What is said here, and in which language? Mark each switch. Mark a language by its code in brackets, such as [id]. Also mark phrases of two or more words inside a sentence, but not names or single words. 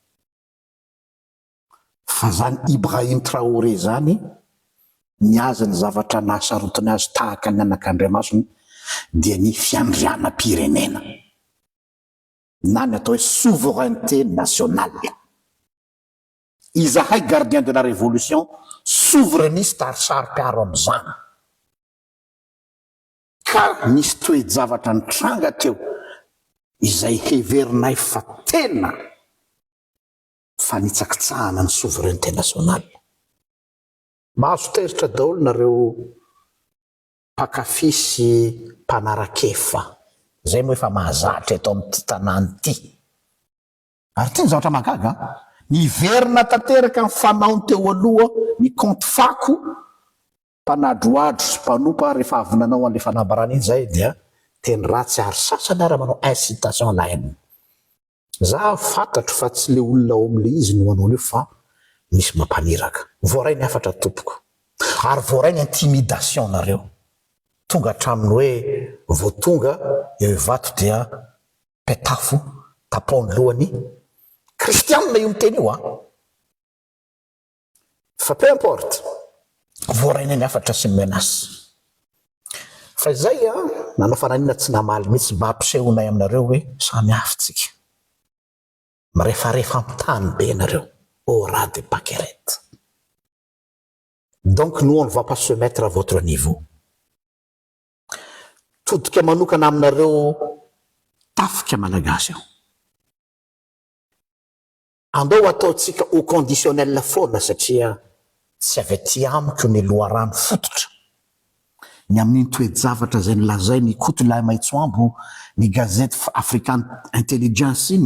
[mg] Fa zany Ibrahim Traoré zany niaza ny zavatra nahasarotiny azy tahaka ny anak'Andriamasina dia ny fiandrianam-pirenena na ny atao hoe [fr] souveraineté nationale. [mg] Izahay [fr] gardien de la révolution souverainiste [mg] ary saro-piaro am'izany. Ka nisy toe-javatra nitranga teo izay heverinay fa tena fanitsakitsahana ny [fr] souveraineté nationale. [mg] Mahazo teritra daholo nareo mpakafy sy mpanarakefa. Zay moa efa mahazatra eto amin'ity tanàna ity. Ary ty ny zavatra mahagaga, niverina tanteraka ny fanaony teo aloha ny compte fako mpanadroadro sy mpanompa rehefa avy nanao an'le fanambarana iny zay dia teny ratsy ary sasany ara manao [fr] incitation à la haine. [mg] Za fantatro fa tsy le olona ao am'le izy no manao an'io fa misy mampaniraka. Voaray ny afatra tompoko. Ary voaray ny intimidation nareo. Tonga hatraminy hoe vao tonga eo vato dia petafo tapaony lohany kristianina io miteny io fa [fr] peu importe. [mg] Voaraina ny afatra sy menace. Fa zay nanao fananina tsy namaly mihitsy mba hampisehonay aminareo hoe samy hafitsika. Mirefarefa amin'ny be nareo. [fr] Au ras de paquerette. Donc nous on ne va pas se mettre à votre niveau. [mg] Todika manokana aminareo tafika malagasy. Andao ataotsika [fr] au conditionnel [mg] foana satria tsy avy amiko ny loharano fototra. Ny amin'ny toe-javatra zay nilazay ny Kotolahy Maitsoambo ny gazety African Intelligence iny.